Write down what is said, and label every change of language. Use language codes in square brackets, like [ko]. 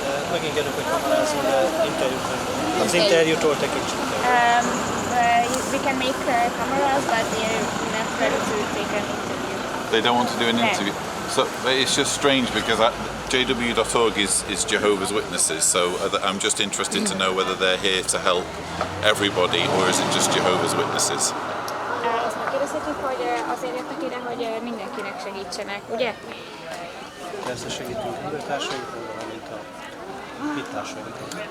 [hu] Megengedünk, hogy kamerázunk, de interjúban. Az interjútól tekintsük el. [en] We can make cameras, but they're not ready to take an interview. They don't want to do an interview. So it's just strange because JW.org is Jehovah's Witnesses, so I'm just interested to know whether they're here to help everybody or is it just Jehovah's Witnesses? [hu] Azt megkérdezhetjük, hogy azért jöttek ide, hogy mindenkinek segítsenek, ugye? Persze segítünk munkatársainkon, valamint a hittásainkon.